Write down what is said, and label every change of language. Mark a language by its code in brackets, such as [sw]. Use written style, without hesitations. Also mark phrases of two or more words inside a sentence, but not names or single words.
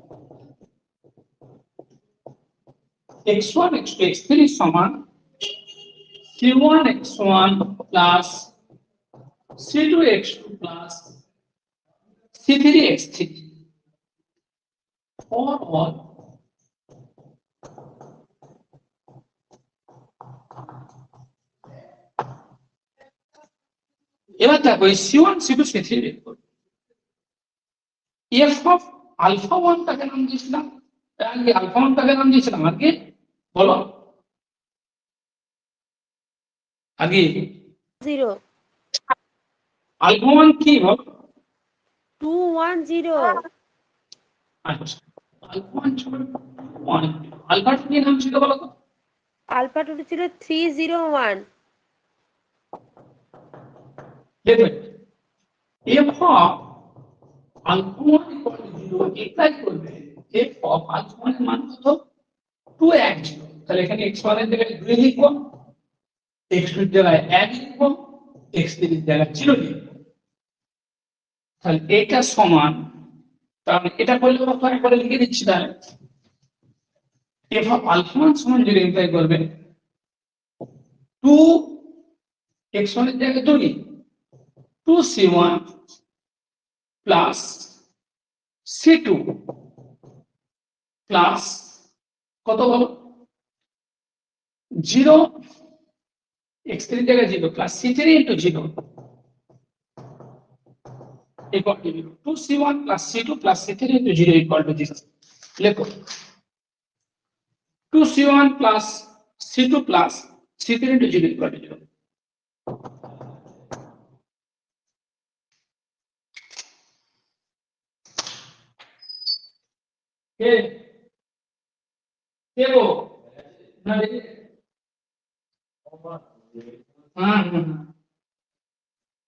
[en] x1 x2 x3 সমান c1 x1 plus c2 x2 plus c3 x3 for all [bn] এবার দেখো এই c1 c2 c3 বের করব [en] f of alpha 1 [bn] টাকে নাম দিয়েছিলাম আগে alpha 1 টাকে নাম দিয়েছিলাম আগে বলো আগে 0 alpha 1 কি বল 210 আচ্ছা alpha 1 ছিল 1 alpha 2 কি নাম ছিল বলো তো আলফা 2 ছিল 301 দেখো [en] f of alpha 1 equal to 0 [bn] এটাই করবে [en] f of alpha 1 [bn] এর মান কত 210 তাহলে এখানে x1 এর জায়গায় 2 লিখবো x2 এর জায়গায় 1 লিখবো x3 এর জায়গায় 0 লিখবো তাহলে এটা সমান তাহলে এটা করলে কত একবারে লিখে দিচ্ছি তাহলে [en] f of alpha 1 [bn] সমান 0 এটাই করবে [en] 2 x1 [bn] এর জায়গায় [en] 2 2c1 plus c2 plus [bn] কত বলো [en] 0 x3 [bn] এর জায়গায় [en] 0 plus c3 into 0 equal to 0 2c1 plus c2 plus c3 into 0 equal to 0 [bn] লেখো [en] 2c1 plus c2 plus c3 into 0 equal to 0 [bn] কে কে গো না দেখি হ্যাঁ